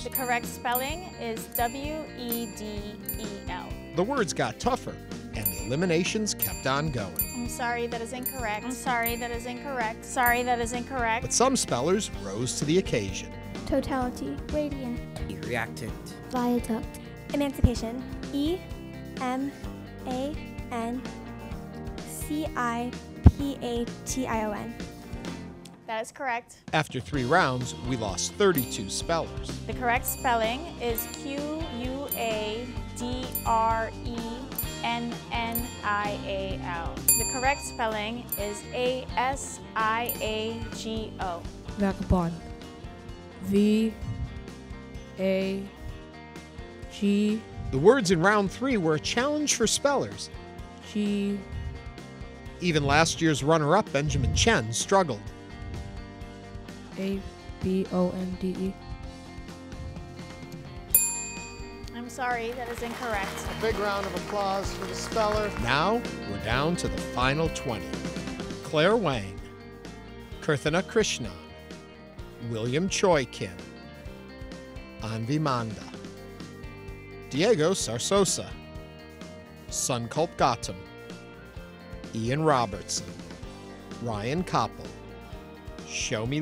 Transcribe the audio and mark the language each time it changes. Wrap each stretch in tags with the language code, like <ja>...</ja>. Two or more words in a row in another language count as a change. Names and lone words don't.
<en>The correct spelling is W-E-D-E-L. The words got tougher, and the eliminations kept on going. I'm sorry, that is incorrect. I'm sorry, that is incorrect. Sorry, that is incorrect. But some spellers rose to the occasion. Totality. Radiant. Reactant. Viaduct. Emancipation. E-M-A-N-C-I-P-A-T-I-O-N. That is correct. After 3 rounds, we lost 32 spellers. The correct spelling is Q-U-A-D-R-E-N-N-I-A-L. The correct spelling is A-S-I-A-G-O. Vagabond. V-A-G. The words in round 3 were a challenge for spellers. G. Even last year's runner-up, Benjamin Chen, struggled. A-B-O-N-D-E. I'm sorry, that is incorrect. A big round of applause for the speller. Now, we're down to the final 20. Claire Wang, Kirthana Krishnan, William Choi Kim, Anvi Manda, Diego Sarsosa, Sunkulp Gautam, Ian Robertson, Ryan Koppel, Shomi</en>